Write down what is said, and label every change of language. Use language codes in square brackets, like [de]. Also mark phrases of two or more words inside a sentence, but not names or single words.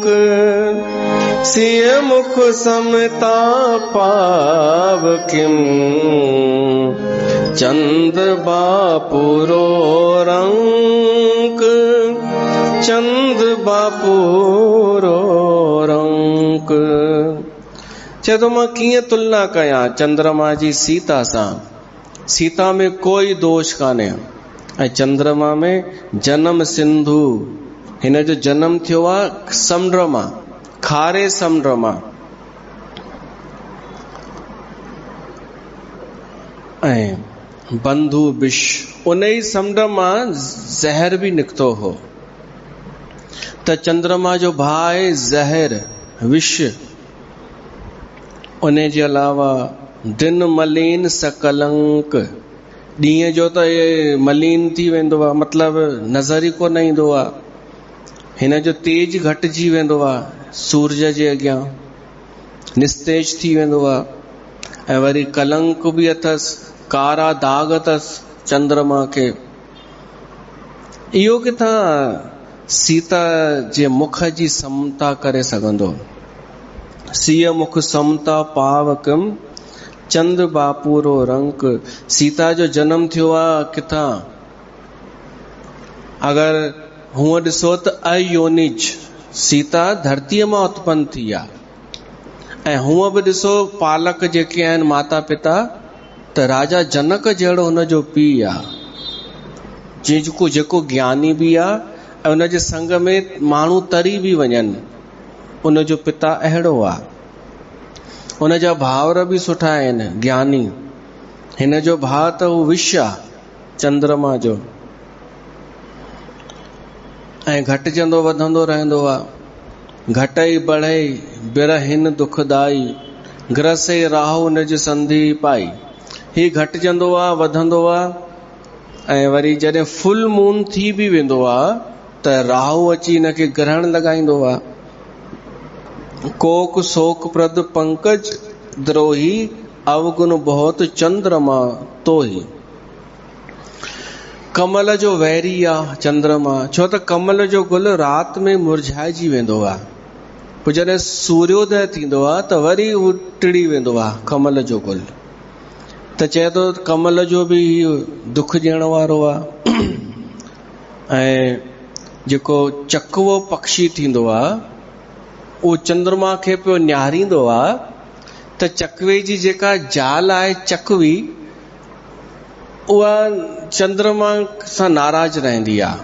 [awa] सिय मुख समता पाव किम, चंद बापुरो रंक। चंद बापुरो रंक। [sd] चए तो मां कीअं तुलना कयां चंद्रमा जी सीता सां। सीता में कोई दोष कान्हे ऐं चंद्रमा में जन्म सिंधु। हिन जो जन्म थियो आहे समुंड मां, खारे समुंड मां। ऐं [awa] बंधु विष, [sd] उन ई समुंड मां ज़हर भी निकितो हो। त चंद्रमा जो भाउ आहे ज़हर, विष। उन जे अलावा [awa] दिन मलिन सकलंक, [sd] ॾींहं जो त ये मलीन थी वेंदो आहे, मतिलबु नज़र ई कोन ईंदो आहे। हिन जो तेज घटिजी वेंदो आहे सूरज जे अॻियां, निस्तेज थी वेंदो आहे। ऐं वरी कलंक बि अथसि, कारा दाग अथसि चंद्रमा खे। इहो किथां सीता जे मुख जी समता करे सघंदो? [awa] सीय मुख समता पावकम चंद्र बापूरो रंक। [sd] सीता जो जन्म थियो आहे किथां? अगर हूअं ॾिसो त अयोनिज, सीता धरतीअ मां उत्पन्न थी आहे। ऐं हूअं बि ॾिसो पालक जेके आहिनि माता पिता, त राजा जनक जहिड़ो हुनजो पीउ आहे, जेको ज्ञानी बि आहे ऐं हुनजे संग में माण्हू तरी बि वञनि, उनजो पिता अहिड़ो आहे। उनजा भावर बि सुठा आहिनि, ज्ञानी। हिन जो भाउ त हू विष आहे चंद्रमा जो। ऐं घटिजंदो वधंदो रहंदो आहे। [awa] घटई बढ़ई बिरहिन दुखदाई, ग्रसे राहु हुनजी संधि पाई। [sd] ही घटिजंदो आहे, वधंदो आहे। ऐं वरी जॾहिं फुल मून थी बि वेंदो आहे त राहु अची हिनखे ग्रहण लॻाईंदो आहे। [awa] कोक शोक प्रद पंकज द्रोही, अवगुण बहुत चंद्रमा तोही। [sd] कमल जो वैरी आहे चंद्रमा, छो त कमल जो गुल राति में मुरझाइजी वेंदो आहे। पोइ जॾहिं सूर्योदय थींदो आहे त वरी उहो टिड़ी वेंदो आहे कमल जो गुल। त चए थो कमल जो बि दुख ॾियण वारो आहे। ऐं जेको चकवो पक्षी थींदो आहे, उहो चंद्रमा खे पियो निहारींदो आहे त चकवे जी जेका जाल आहे चकवी, उहा चंद्रमा सां नाराज़ रहंदी आहे।